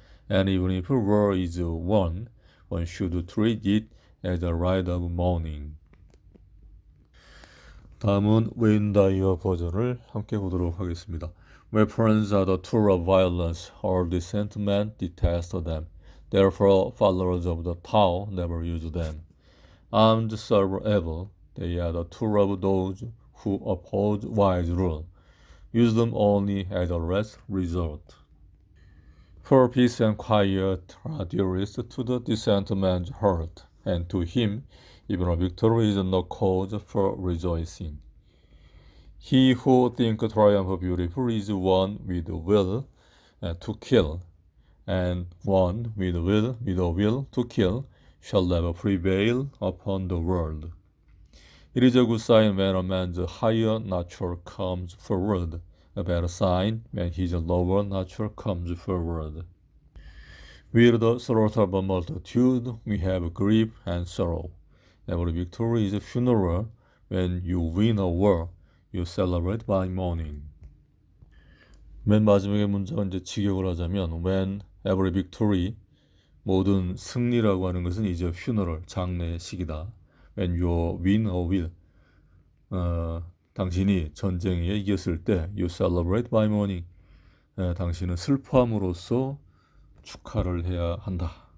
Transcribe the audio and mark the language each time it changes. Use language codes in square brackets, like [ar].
[en] And even if war is won, one should treat it as a rite of mourning. [ko] 다음은 웨인 다이어 버전을 함께 보도록 하겠습니다. [en] Weapons are the tool of violence. All decent men detest them. Therefore, followers of the Tao never use them. Armed serve evil. They are the tool of those who oppose wise rule. Use them only as a last resort. For peace and quiet are dearest to the decent man's heart, and to him even a victory is no cause for rejoicing. He who thinks triumph beautiful is one with the will to kill, and one with a will to kill shall never prevail upon the world. It is a good sign when a man's higher nature comes forward, a bad sign when his lower nature comes forward. With the slaughter of a multitude, we have grief and sorrow. Every victory is a funeral. When you win a war, you celebrate by mourning. [ko] 맨 마지막에 문장은 이제 직역을 하자면 [en] when every victory, [ko] 모든 승리라고 하는 것은 이제 funeral, 장례의 시기다. [en] When you win a will, [ko] 당신이 전쟁에 이겼을 때 [en] you celebrate by mourning, [ko] 당신은 슬퍼함으로써 축하를 해야 한다.